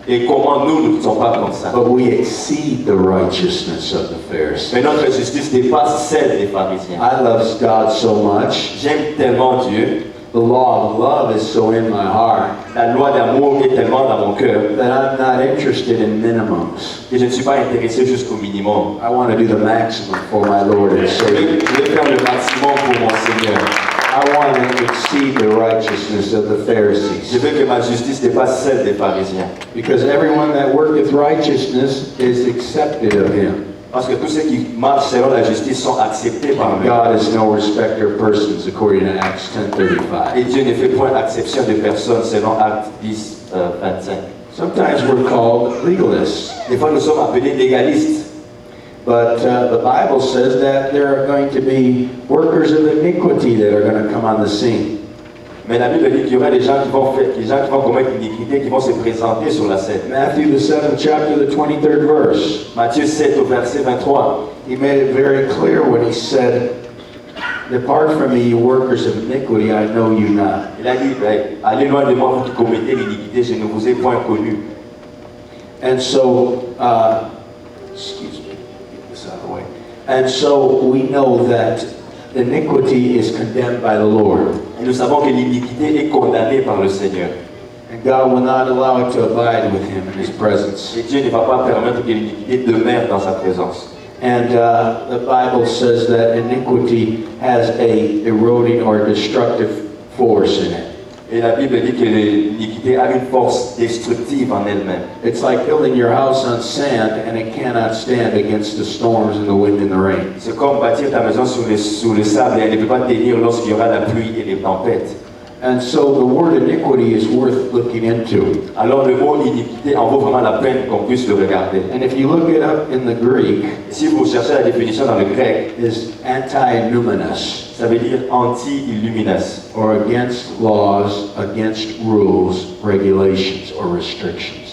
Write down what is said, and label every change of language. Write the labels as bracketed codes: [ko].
[fr] Et comment nous ne sommes pas comme ça. [en] But we exceed the righteousness of the Pharisees. [fr] Mais notre justice dépasse celle des pharisiens. [en] I love God so much. [fr] J'aime tellement Dieu. [en] The law of love is so in my heart [fr] La loi d'amour est tellement dans mon cœur [en] that I'm not interested in minimums. [fr] que je ne suis pas intéressé jusqu'au minimum. [en] I want to do the maximum for my Lord and Savior. [fr] vais faire le maximum pour mon Seigneur. [en] I want to exceed the righteousness of the [fr] Je [en] Pharisees. [fr] veux que ma justice dépasse celle des pharisiens. [en] Because everyone that worketh righteousness is accepted of Him. [fr] Parce que tous ceux qui marchent selon la justice sont acceptés par lui. [en] God is no respecter of persons, according to Acts 10:35. [fr] Et Dieu ne fait point acception de personnes selon Actes 10, 25. [en] Sometimes we're called legalists, [fr] Des fois, nous sommes appelés légalistes. [en] but the Bible says that there are going to be workers of iniquity that are going to come on the scene. [fr] Mais la Bible dit qu'il y aura des gens qui vont commettre l'iniquité, qui vont se présenter sur la scène. [en] Matthew, the 7th chapter, the 23rd verse. [fr] Matthieu 7 au verset 23. [en] He made it very clear when he said, "Depart from me, you workers of iniquity, I know you not." [fr] Il a dit, allez loin de moi, vous qui commettez l'iniquité, je ne vous ai point connu. [en] And so, excuse me, get this out of the way. And so we know that iniquity is condemned by the Lord. [fr] Et nous savons que l'iniquité est condamnée par le Seigneur. [en] And God will not allow it to abide with Him in His presence. [fr] Et Dieu ne va pas permettre que l'iniquité demeure dans sa présence. [en] And the Bible says that iniquity has a eroding or destructive force in it. [fr] Et la Bible dit que l'iniquité a une force destructive en elle-même. [en] It's like building your house on sand and it cannot stand against the storms and the wind and the rain. [fr] C'est comme bâtir ta maison sur le sable et elle ne peut pas tenir lorsqu'il y aura la pluie et les tempêtes. [en] And so the word iniquity is worth looking into. [fr] Alors le mot iniquité en vaut vraiment la peine qu'on puisse le regarder. [en] And if you look it up in the Greek, [fr] Et si vous cherchez la définition dans le grec, [en] is anti-numinous, [fr] ça veut dire anti-illuminas, [en] or against laws, against rules, regulations, or restrictions.